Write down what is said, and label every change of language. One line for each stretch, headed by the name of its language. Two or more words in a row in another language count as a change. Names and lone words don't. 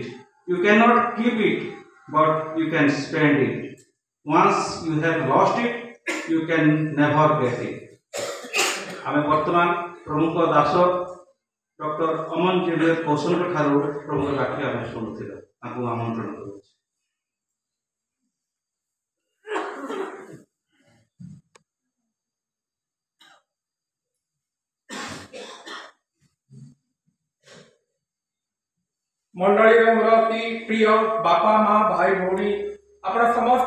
English: You can't keep it but you can spend it. Once you have lost it, you can never get it.
Odia: ଆମେ ବର୍ତ୍ତମାନ ପ୍ରଭୁଙ୍କ ଦାସ ଡକ୍ଟର ଅମନ ଜେଭିୟର କୌଶଲଙ୍କ ଠାରୁ ପ୍ରଭୁଙ୍କ ବାକ୍ୟ ଆମେ ଶୁଣୁଥିବା, ତାଙ୍କୁ ଆମନ୍ତ୍ରଣ କରୁଛୁ। ମଣ୍ଡଳୀ ମୋର ଅତି ପ୍ରିୟ ବାପା ମା ଭାଇ ଭଉଣୀ ଆପଣ ସମସ୍ତ